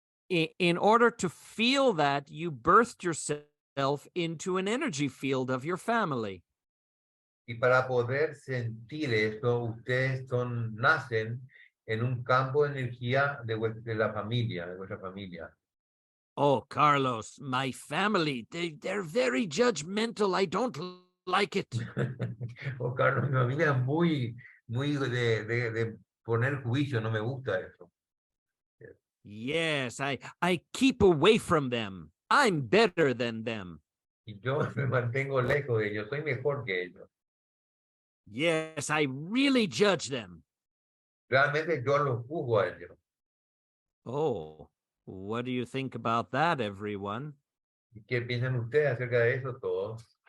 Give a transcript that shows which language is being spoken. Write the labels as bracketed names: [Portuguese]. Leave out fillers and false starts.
[English] In order to feel that, you birthed yourself into an energy field of your family. [Spanish] Y para poder sentir eso, ustedes nacen en un campo de energía de la familia, de vuestra familia. [English] Oh, Carlos, my family, they're very judgmental. I don't like it. [Spanish] Oh, Carlos, mi familia es muy de poner juicio, no me gusta eso. [English] Yes, I keep away from them. I'm better than them. [Spanish] Y yo me mantengo lejos de ellos, soy mejor que ellos. [English] Yes, I really judge them. [Spanish] Realmente yo los juzgo a ellos. [English] Oh, what do you think about that, everyone? [Spanish] ¿Y qué piensan ustedes acerca de eso todos?